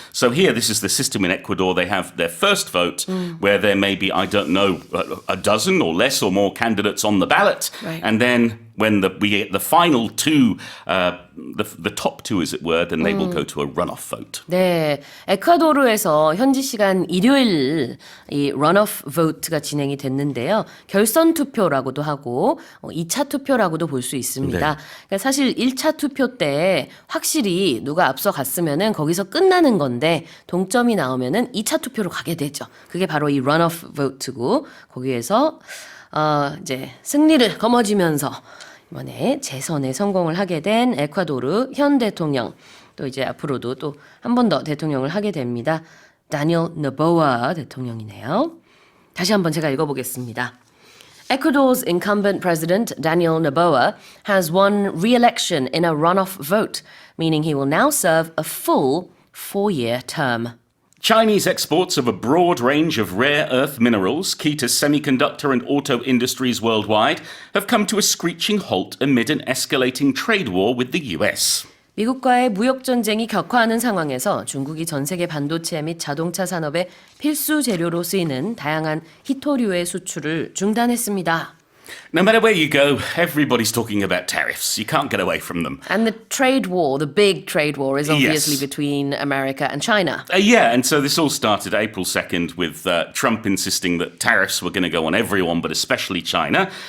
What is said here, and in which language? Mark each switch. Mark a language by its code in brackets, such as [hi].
[en] So here, this is the system in Ecuador. They have their first vote where there may be, I don't know, a dozen or less or more candidates on the ballot, Right. and then when we get the final two, the top two, as it were, then they will go to a runoff vote. [ko] 네, 에콰도르에서 현지 시간 일요일 이 runoff vote가 진행이 됐는데요. 결선 투표라고도 하고 2차 투표라고도 볼 수 있습니다. 네. 그러니까 사실 1차 투표 때 확실히 누가 앞서갔으면은 거기서 끝나는 건데 동점이 나오면은 2차 투표로 가게 되죠. 그게 바로 이 runoff vote고 거기에서 이제 승리를 거머쥐면서 이번에 재선에 성공을 하게 된 에콰도르 현 대통령 또 이제 앞으로도 또 한 번 더 대통령을 하게 됩니다. 다니엘 노보아 대통령이네요. 다시 한번 제가 읽어보겠습니다. [en] Ecuador's incumbent president, Daniel Noboa, has won re-election in a runoff vote, meaning he will now serve a full 4-year term. Chinese exports of a broad range of rare earth minerals, key to semiconductor and auto industries worldwide, have come to a screeching halt amid an escalating trade war with the US. [ko] 미국과의 무역 전쟁이 격화하는 상황에서 중국이 전 세계 반도체 및 자동차 산업의 필수 재료로 쓰이는 다양한 희토류의 수출을 중단했습니다. [en] No matter where you go, everybody's talking about tariffs. You can't get away from them. And the trade war, the big trade war, is obviously Yes. between America and China. Yeah, and so this all started April 2nd with Trump insisting that tariffs were going to go on everyone, but especially China.